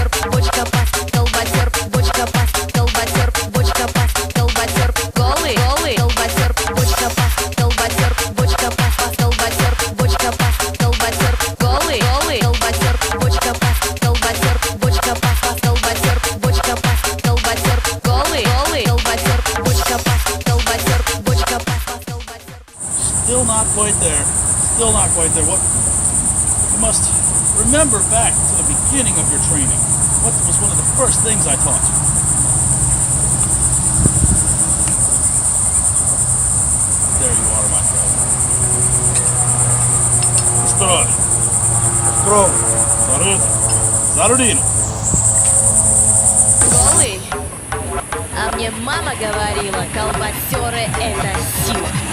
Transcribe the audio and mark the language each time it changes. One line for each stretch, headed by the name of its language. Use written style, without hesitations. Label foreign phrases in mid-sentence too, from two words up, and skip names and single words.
Russian: бочка бас, колбасер, бочка бас, колбасер, бочка бас, колбасер, голый, колбасер, бочка бас, колбасер, бочка бас, колбасер, бочка бас, колбасер, голый, колбасер, бочка бас, колбасер, бочка бас, колбасер, бочка бас, колбасер, голый, колбасер, бочка бас, колбасер, бочка бас, колбасер.
English: Still not quite there. What you must remember back to the beginning of your training. What was one of the first things I taught you? There you are, my friend.
Russian: Stroy. Зарудину. Голый? А мне мама говорила, колбасеры это сила.